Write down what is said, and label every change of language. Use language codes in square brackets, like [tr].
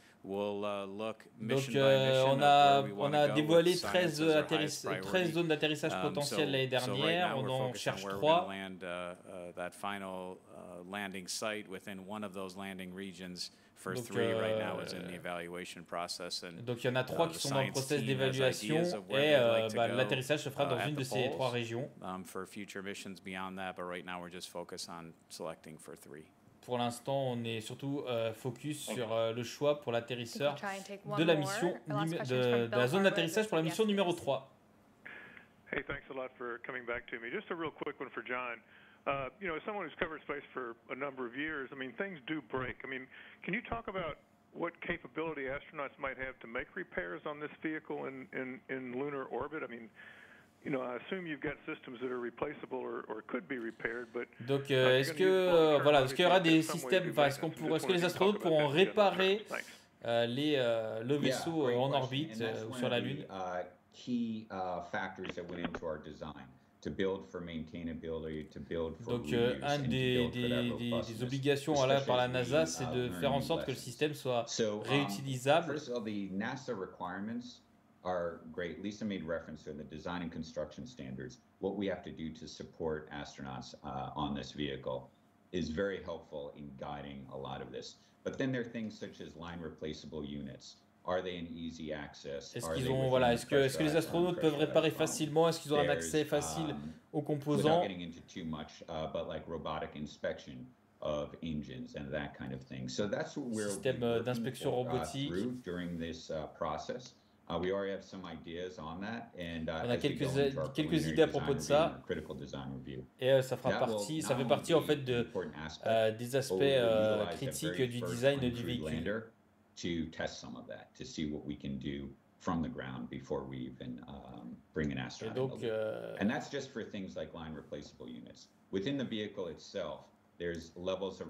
[en] We'll look mission by mission [fr] on a dévoilé 13 zones d'atterrissage potentielles l'année dernière, on en cherche 3. [en] That final landing site within one of those landing regions. For 3 right now is in the evaluation process, and [fr] donc il y en a 3 qui sont dans le process d'évaluation, et l'atterrissage se fera dans une de ces 3 régions. [en] For future missions beyond that, but right now we're just focused on selecting for 3. [fr] Pour l'instant, on est surtout focus sur le choix pour l'atterrisseur de la mission de la zone d'atterrissage pour la mission numéro 3. [en] Hey, thanks a lot for coming back to me. Just a real quick one for John. You know, as someone who's covered space for a number of years, I mean, things do break. I mean, can you talk about what capability astronauts might have to make repairs on this vehicle in lunar orbit? I mean, you know, I assume you've got systems that are replaceable or could be repaired, but [fr] donc est-ce qu'il y aura des systèmes, enfin est-ce que les astronautes pourront réparer le vaisseau en orbite ou sur la Lune? [en] Key factors that went into our design. To build for maintainability, to build for [fr] donc, une des obligations par la NASA, c'est de faire en sorte que le système soit réutilisable. [en] First of all, the NASA requirements are great. Lisa made reference to the design and construction standards. What we have to do to support astronauts on this vehicle is very helpful in guiding a lot of this. But then there are things such as line replaceable units. Are they an easy access? Est-ce que les astronautes peuvent réparer facilement? Est-ce qu'ils ont un accès facile aux composants? Without getting into too much, but like robotic inspection of engines and that kind of thing. So that's what we're [fr] système d'inspection robotique [en] during this process. We already have some ideas on that, and [fr] on a quelques idées à propos de ça. Et ça fait partie en fait des aspects critiques du design du véhicule. [en] To test some of that, to see what we can do from the ground before we even bring an astronaut. And that's just for things like line replaceable units. Within the vehicle itself, there's levels of